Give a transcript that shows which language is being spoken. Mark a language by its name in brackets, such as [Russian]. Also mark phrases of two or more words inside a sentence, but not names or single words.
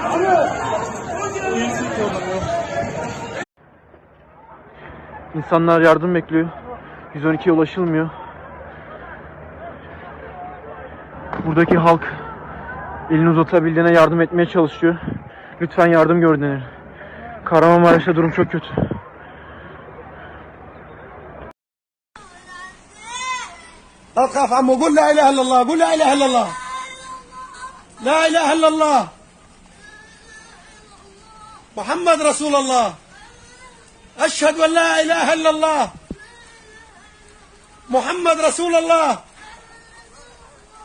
[Turkish] İnsanlar yardım bekliyor. 112'ye ulaşılmıyor. Buradaki halk elini uzatabildiğine yardım etmeye çalışıyor. Lütfen yardım görün. Kahramanmaraş'ta durum çok kötü. [Arabic] اقف عمو قول لا اله الا الله قول لا اله الا الله لا اله الا الله محمد رسول الله اشهد ان لا اله الا الله محمد رسول الله